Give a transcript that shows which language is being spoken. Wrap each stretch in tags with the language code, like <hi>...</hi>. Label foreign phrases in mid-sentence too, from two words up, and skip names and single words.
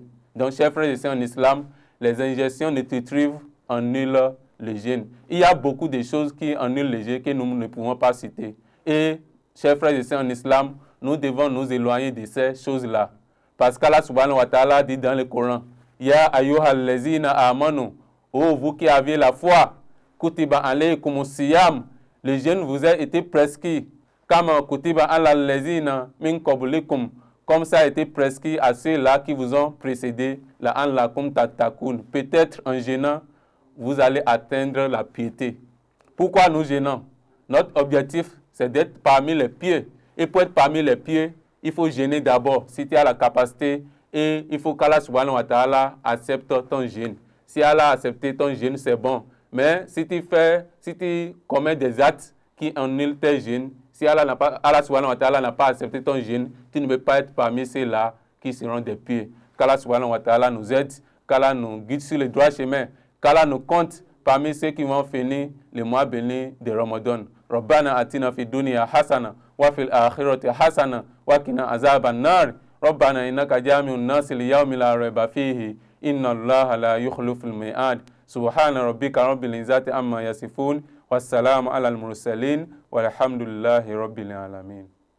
<fr>Donc, chers frères et sœurs en islam, les injections nutritives annulent le jeûne. Il y a beaucoup de choses qui annulent le jeûne que nous ne pouvons pas citer. Et, chers frères et sœurs en islam, nous devons nous éloigner de ces choses-là. Parce qu'Allah</fr> <ar>سبحانه وتعالى</ar> <fr>dit dans le Coran,</fr> <ar>يا أيها الذين آمنوا,</ar> <fr>ô vous qui avez la foi,</fr> <ar>كتب عليكم الصيام,</ar> <fr>le jeûne vous a été prescrit,</fr> <ar>كما كتب على الذين من قبلكم,</ar> <fr>comme ça a été prescrit à ceux-là qui vous ont précédé,</fr> <ar>لعلكم تتقون.</ar> <fr>Peut-être en jeûnant, vous allez atteindre la piété. Pourquoi nous jeûnons? Notre objectif, c'est d'être parmi les pieux. Et pour être parmi les pieux, il faut jeûner d'abord, si tu as la capacité, et il faut qu'Allah</fr> <ar>سبحانه وتعالى</ar> <fr>accepte ton jeûne. Si Allah a accepté ton jeûne, c'est bon. Mais si tu commets des actes qui annulent tes jeûnes, si Allah</fr> <ar>سبحانه وتعالى</ar> <fr>n'a pas accepté ton jeûne, tu ne peux pas être parmi ceux-là qui seront des pieux. Qu'Allah</fr> <ar>سبحانه وتعالى</ar> <fr>nous aide, qu'Allah nous guide sur le droit chemin, qu'Allah nous compte parmi ceux qui vont finir le mois béni de Ramadan.</fr> <ar>ربنا آتنا في الدنيا حسنة وفي الآخرة حسنة وقنا عذاب النار. ربنا إنك جامع الناس ليوم لا ريب فيه. إن الله لا يخلف الميعاد سبحان ربك رب العزة عما يصفون. والسلام على المرسلين والحمد لله رب العالمين.</ar>